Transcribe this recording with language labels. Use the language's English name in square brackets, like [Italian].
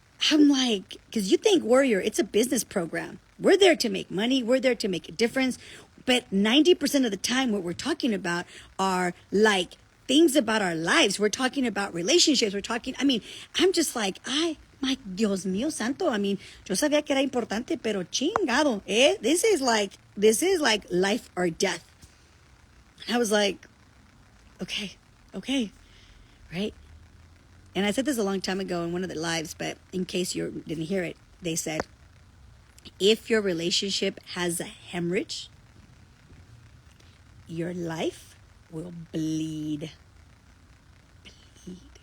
[English] I'm like, because you think Warrior, it's a business program. We're there to make money. We're there to make a difference. But 90% of the time, what we're talking about are like things about our lives. We're talking about relationships. I'm just like, my [Spanish] Dios mío santo. [English] I mean, [Spanish] yo sabía que era importante, pero chingado, eh? [English] This is like life or death. And I was like, okay, right? And I said this a long time ago in one of the lives, but in case you didn't hear it, they said, if your relationship has a hemorrhage, your life will bleed. Bleed.